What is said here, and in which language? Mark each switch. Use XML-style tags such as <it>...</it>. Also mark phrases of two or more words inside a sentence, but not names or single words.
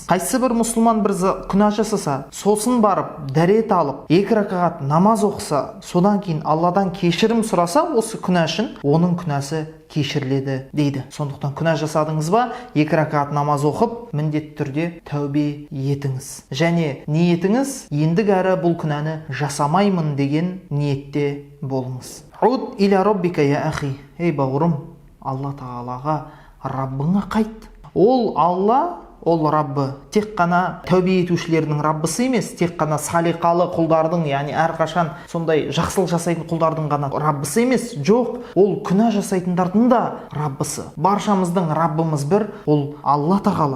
<kk>Қайсы бір мұсылман бір күнә жасаса, сосын барып дәрет алып, 2 ракағат намаз оқыса, содан кейін Алладан кешірім сұраса, осы күнә үшін оның күнәсі кешіріледі дейді. Сондықтан күнә жасадыңыз ба, 2 ракағат намаз оқып, міндетті түрде тәубе етіңіз. Және ниетіңіз ендігәрі бұл күнәні жасамаймын деген ниетте болыңыз.</kk> <ar>عد إلى ربك يا أخي.</ar> <kk>Ей бауырым, Алла тағалаға, Раббыңа қайт. Ол Алла, ол Раббы тек қана тәубе етушілердің Раббысы емес, тек қана салиқалы құлдардың, яғни әрқашан сондай жақсылық жасайтын құлдардың ғана Раббысы емес. Жоқ, ол күнә жасайтындардың да Раббысы. Баршамыздың Раббымыз бір, ол Алла тағала.</kk>